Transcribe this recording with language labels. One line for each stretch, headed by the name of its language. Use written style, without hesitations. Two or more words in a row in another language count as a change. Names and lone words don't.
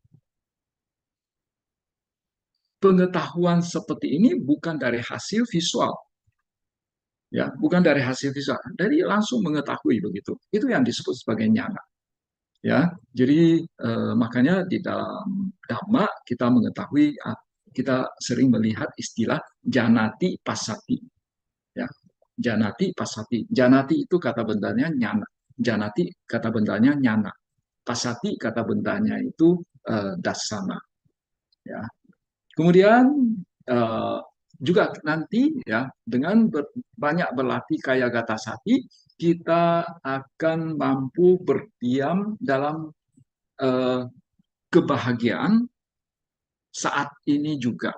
Indonesian: Pengetahuan seperti ini bukan dari hasil visual, ya, bukan dari hasil visual, dari langsung mengetahui begitu. Itu yang disebut sebagai nyana. Ya, jadi makanya di dalam Dhamma kita mengetahui, kita sering melihat istilah
Pali: janati pasati. Ya, janati pasati.
Indonesian: Janati itu kata bendanya nyana. Janati kata bendanya nyana. Pasati kata bendanya itu dasana. Ya. Kemudian eh, juga nanti ya dengan banyak berlatih
Pali: kaya gata sati,
Indonesian: kita akan mampu berdiam dalam kebahagiaan saat ini juga.